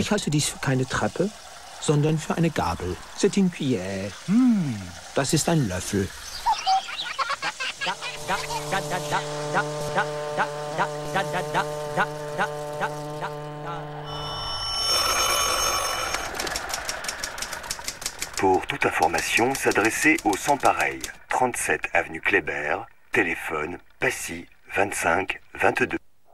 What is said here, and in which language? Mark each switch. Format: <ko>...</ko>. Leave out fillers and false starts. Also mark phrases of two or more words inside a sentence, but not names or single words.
<de>Ich halte dies für keine Treppe, sondern für eine Gabel.</de> <fr>C'est une cuillère.</fr> <de>Das ist ein Löffel.</de> <fr>Pour toute information, s'adresser au Sans Pareil, 37 avenue Kléber, téléphone Passy 25 22.</fr>